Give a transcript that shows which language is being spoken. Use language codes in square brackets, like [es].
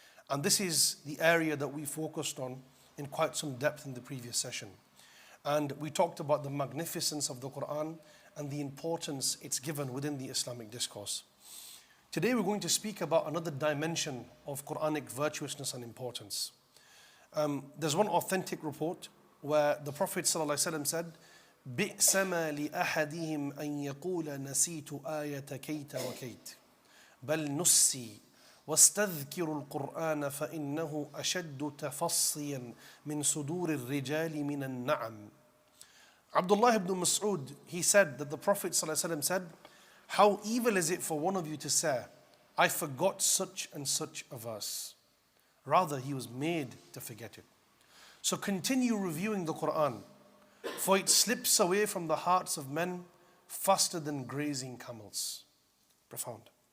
[en] And this is the area that we focused on in quite some depth in the previous session. And we talked about the magnificence of the Quran and the importance it's given within the Islamic discourse. Today we're going to speak about another dimension of Quranic virtuousness and importance. There's one authentic report where the Prophet ﷺ said, [ar] بِئْسَ مَا لِأَحَدِهِمْ أَن يَقُولَ نَسِيتُ آيَةَ كَيْتَ وَكَيْتَ بل نسي واستذكر القرآن فإنه أشد تفصيا من صدور الرجال من النعم. [en] Abdullah ibn Mas'ud, he said that the Prophet ﷺ said, "How evil is it for one of you to say, I forgot such and such a verse. Rather, he was made to forget it." So continue reviewing the Quran, for it slips away from the hearts of men faster than grazing camels. Profound.